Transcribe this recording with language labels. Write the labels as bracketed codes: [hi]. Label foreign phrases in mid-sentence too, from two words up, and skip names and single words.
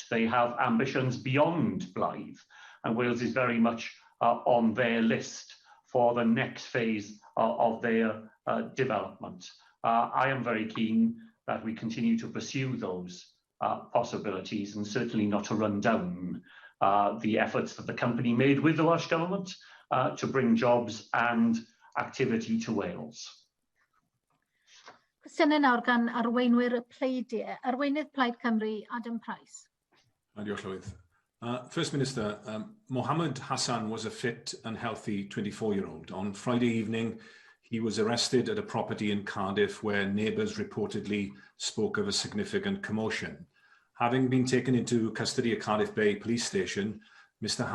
[en] They have ambitions beyond Blythe, and Wales is very much on their list for the next phase of their development. I am very keen that we continue to pursue those possibilities, and certainly not to run down the efforts that the company made with the Welsh Government to bring jobs and activity to Wales. [cy] Cwestiynau nawr gan Arweinwyr y Pleidiau. Arweinydd Plaid Cymru, Adam Price. Diolch Llywydd. [en] First Minister, Mohammed Hassan was a fit and healthy 24-year-old. On Friday evening, he was arrested at a property in Cardiff where neighbours reportedly spoke of a significant commotion. Having been taken into custody at Cardiff Bay Police Station, Mr.